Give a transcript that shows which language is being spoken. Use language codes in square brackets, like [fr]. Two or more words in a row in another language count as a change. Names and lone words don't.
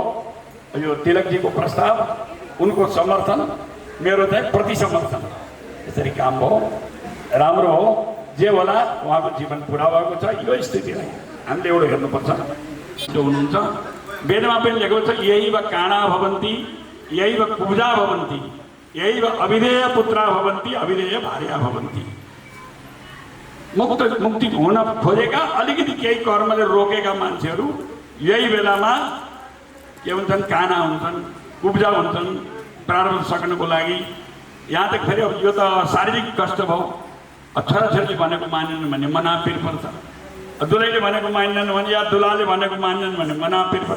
[ne] यो तिलकजीको प्रस्ताव, उनको समर्थन, मेरो चाहिँ प्रतिसमर्थन, यसरी काम भयो, राम्रो हो। जे होला उहाँको जीवन पुरा भएको छ। यो स्थितिलाई हामीले एउटा हेर्नुपर्छ। त्यो हुनुहुन्छ वेदमा पनि लेखेको छ, [sa] यही वा काणा भवन्ति, यही वा कुब्जा भवन्ति, यही वा अविधेय पुत्रा भवन्ति, अविधेय भार्या भवन्ति। [ne] मुक्ति हुन खोजेका अलिकति केही कर्मले रोकेका मान्छेहरू यही बेलामा के हुन्छन्, काना हुन्छन्, कुब्जा हुन्छन् प्रारब्ध सक्नको लागि। [hi] यहाँ तक [ne] फेरि अब यो त शारीरिक कष्ट भयो। छोराछोरीले भनेको मानेनन् भने मनापिर पर्छ, दुलैले भनेको मान्दैन भने या दुलाले भनेको मान्दैन भने मनापिर पर्छ।